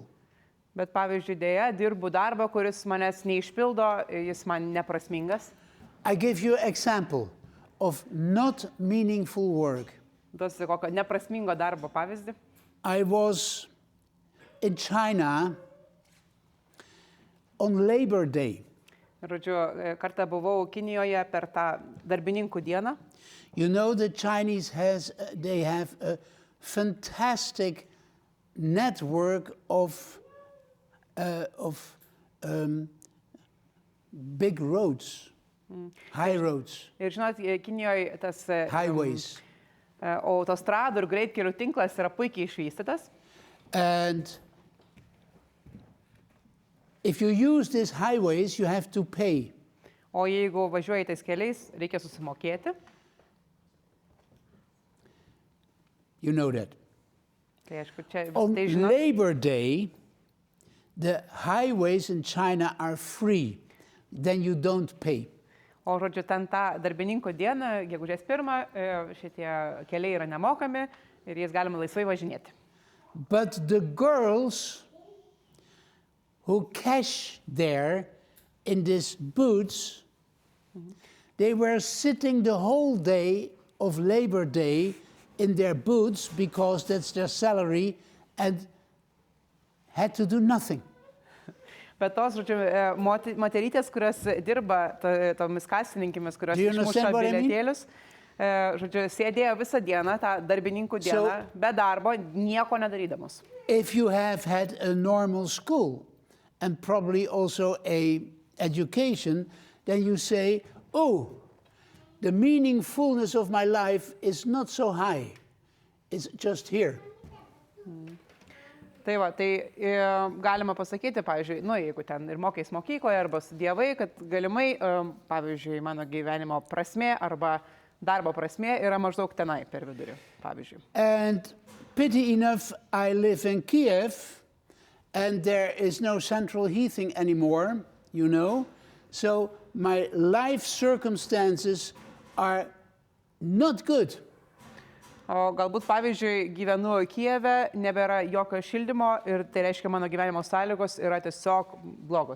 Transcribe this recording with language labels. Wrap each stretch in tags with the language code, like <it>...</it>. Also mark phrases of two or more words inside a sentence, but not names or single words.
<lt>bet pavyzdžiui, dėja, dirbu darbą, kuris manęs neišpildo, jis man neprasmingas.</lt> <en>I give you an example of not meaningful work.</en> <lt>Duosiu kokio neprasmingo darbo pavyzdį.</lt> <en>I was in China on Labor Day.</en> <lt>Žodžiu, kartą buvau Kinijoje per tą darbininkų dieną.</lt> <en>You know the Chinese they have a fantastic network of big roads, high roads,</en> <lt>Ir žinot, Kinijoje tas</lt> <en>highways.</en> <lt>autostradų ir greitkelių tinklas yra puikiai išvystytas.</lt> <en>And if you use these highways, you have to pay.</en> <lt>O jeigu važiuoji tais keliais, reikia susimokėti.</lt> <en>You know that.</en> <lt>Tai aišku, čia</lt> <en>On</en> <lt>tai žinot.</lt> <en>Labor Day, the highways in China are free. Then you don't pay.</en> <lt>O žodžiu, ten tą darbininkų dieną, gegužės 1, šitie keliai yra nemokami ir jais galima laisvai važinėti.</lt> <en>But the girls who cash there in these booths, they were sitting the whole day of Labor Day in their booths because that's their salary and had to do nothing.</en> <lt>Bet tos, žodžiu, moterytės, kurios dirba tomis kasininkėmis, kurios</lt> <en>Do you</en> <lt>išmuša</lt> <en>understand what I mean?</en> <lt>bilietėlius, žodžiu, sėdėjo visą dieną, tą darbininkų dieną, be darbo, nieko nedarydamos.</lt> <en>If you have had a normal school and probably also a education, then you say, oh, the meaningfulness of my life is not so high. It's just here.</en> <lt>Tai va, tai galima pasakyti, pavyzdžiui, jeigu ten ir mokais mokykloje arba studijavai, kad galimai, pavyzdžiui, mano gyvenimo prasmė arba darbo prasmė yra maždaug tenai per vidurį, pavyzdžiui.</lt> <en>And pity enough, I live in Kiev and there is no central heating anymore, you know. So my life circumstances are not good.</en> <lt>O galbūt, pavyzdžiui, gyvenu Kijeve, nebėra jokio šildymo ir tai reiškia, mano gyvenimo sąlygos yra tiesiog blogos.</lt>